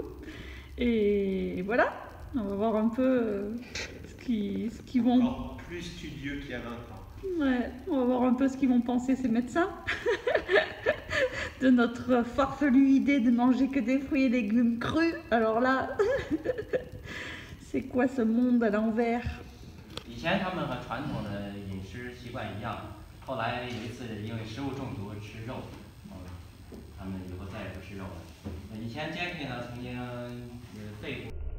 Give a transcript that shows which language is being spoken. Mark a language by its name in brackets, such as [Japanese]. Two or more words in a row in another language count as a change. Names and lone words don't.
[French] Et voilà, on va voir un peu ce qu'ils vont... Encore plus studieux qu'il y a 20 ans. Ouais, on va voir un peu ce qu'ils vont penser ces médecins de notre farfelue idée de manger que des fruits et légumes crus. Alors là, c'est quoi ce monde à l'envers? [Chinese] 以前他们和传统的饮食习惯一样，后来有一次因为食物中毒吃肉，他们以后再也不吃肉了。以前 Jackie 呢曾经肺部。